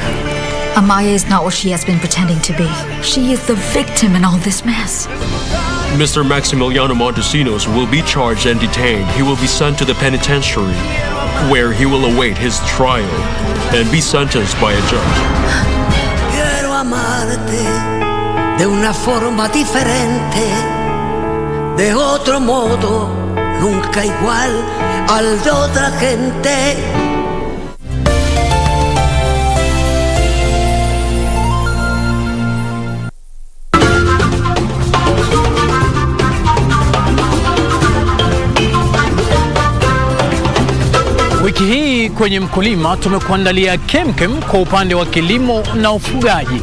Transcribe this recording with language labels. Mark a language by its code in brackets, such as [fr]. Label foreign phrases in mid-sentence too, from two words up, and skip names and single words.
[en] Amaya is not what she has been pretending to be. She is the victim in all this mess. Mr. Maximiliano Montesinos will be charged and detained. He will be sent to the penitentiary, where he will await his trial and be sentenced by a judge. [es] Quiero amarte de una forma diferente, de otro modo, nunca igual al de otra gente. [sw] Wiki hii kwenye Mkulima tumekuandalia kemkem kwa upande wa kilimo na ufugaji.